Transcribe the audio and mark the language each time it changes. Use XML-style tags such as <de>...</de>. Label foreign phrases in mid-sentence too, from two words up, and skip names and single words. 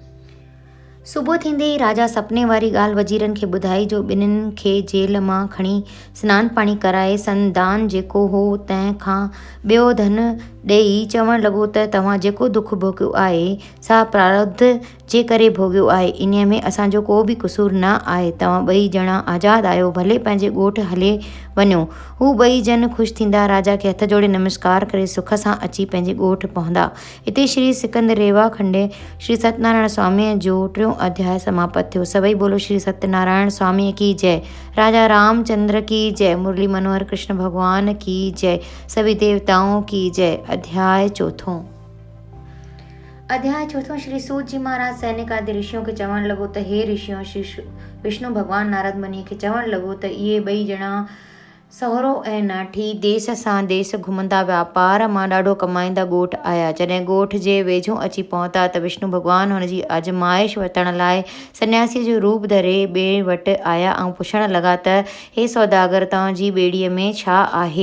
<sd>सुबुह थींदे ई राजा सपने वारी ॻाल्हि वज़ीरनि खे ॿुधाई, जो ॿिन्हिनि खे जेल मां खणी सनानु पाणी कराए संदान जेको हो तंहिंखां ॿियो धन ॾेई चवणु लॻो त तव्हां जेको दुख भोॻियो आहे सा प्रारब्ध जे करे भोॻियो आहे। इन्हीअ में असांजो को बि क़सूरु न आहे। तव्हां ॿई ॼणा आज़ादु आहियो, भले पंहिंजे ॻोठु हले वञो। हू ॿई जन ख़ुशि थींदा राजा खे हथ जोड़े नमस्कार करे सुख सां अची पंहिंजे ॻोठु पहुंदा। हिते श्री सिकंद रेवा खंडे श्री सत्यनारायण स्वामीअ जो 3 अध्याय समाप्त थियो। सभई बोलो श्री सत्यनारायण स्वामीअ</sd> <hi>की जय। राजा रामचंद्र की जय। मुरली मनोहर कृष्ण भगवान की जय। सभी देवताओं की जय। अध्याय 4।</hi> <sd>अध्याय चौथों। श्री सूत जी महाराज सैनिक आदि ऋषियों खे चवण लॻो त हे ऋषियों, श्री विष्णु भॻवानु नारद मुनि खे चवण लॻो त इहे ॿई ॼणा सहुरो ऐं नाठी देश सां देश घुमंदा वापार मां ॾाढो कमाईंदा ॻोठ आया। जॾहिं ॻोठ जे वेझो अची पहुता त विष्णु भॻवानु हुनजी आजमाइश वठण लाइ सन्यासीअ जो रूप धरे ॿिए वटि आया ऐं पुछण लॻा त हे सौदागर, तव्हांजी ॿेड़ीअ में छा आहे?</sd>